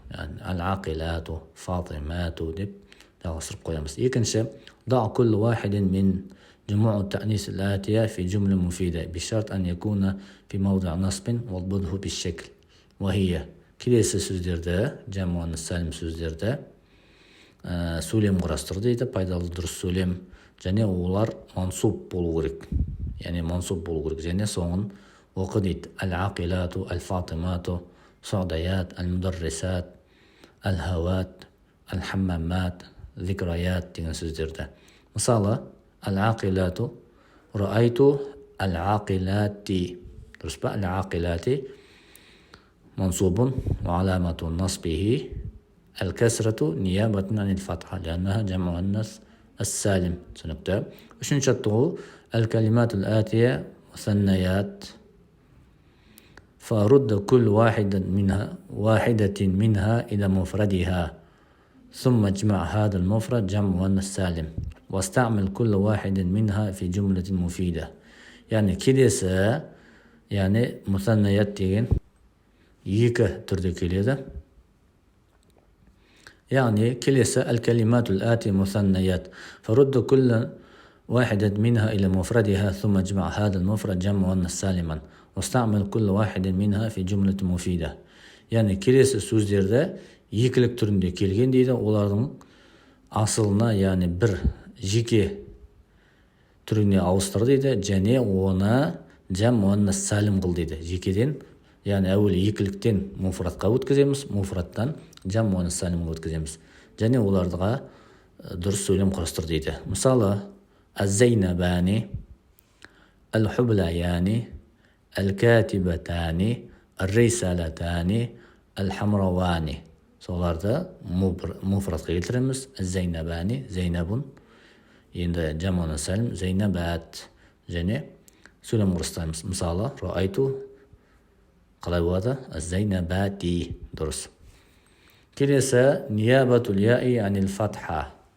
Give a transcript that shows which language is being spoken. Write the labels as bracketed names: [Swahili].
[Kazakh] Yani [Arabic] العاقلات، فاطمات [Kazakh] деп жалғастырып қоямыз. [Arabic] екінші ضع كل واحد من جموع التأنيث الآتية في جملة مفيدة بشرط أن يكون في موضع نصب واضبطه بالشكل. [Kazakh] وهي келесі сөздерді جمع مؤنث سالم сөздерді сөйлем құрастыр дейді. Пайдалы дұрыс сөйлем және олар мансуб болу керек. Yani мансуб болу керек және соңын оқы дейді. [Arabic] العاقلات، الفاطمات، سعديات، المدرسات، الهوات، الحمامات، ذكريات [Kazakh] деген сөздерді. [Arabic] мысалы العاقلات رأيت العاقلات. [Kazakh] дұрыс па? [Arabic] العاقلات منصوب وعلامة نصبه الكسرة نيابة عن الفتحة لأنها جمع مؤنث السالم. سنكتب [Kazakh] үшінші жаттығу [Arabic] الكلمات الآتية مثنيات فرد كل واحدة منها إلى مفردها ثم اجمع هذا المفرد جمع مؤنث سالم واستعمل كل واحد منها في جملة مفيدة. [Kazakh] يعني келесі يعني مثنيات деген екі түрде келеді. [Arabic] يعني келесі الكلمات الآتية مثنيات فرد كل واحدة منها إلى مفردها ثم اجمع هذا المفرد جمع مؤنث سالما واستعمل كل واحد منها في جملة مفيدة. [Kazakh] يعني келесі сөздерді екілік түрінде келген дейді. Олардың асылына, яғни бір жеке түріне ауыстыр дейді және оны جمع مؤنث سالم қыл дейді. Жекеден, яғни әуелі екіліктен муфрадқа өткіземіз, муфрадтан جمع مؤنث سالمға өткіземіз және оларға дұрыс сөйлем құрастыр дейді. [Arabic] мысалы الزينبان، الحبليان، الكاتبتان، الرسالتان، الحمروان. [Kazakh] соларды муфрадқа келтіреміз. الزينبان، زينب енді жаманы сәлім зейнабат. Және сөйлем құрыстаймыз. Мысалы, роайту қалай болады? Зейнабати. Дұрыс. Келесі ниябатул яи анил фатха.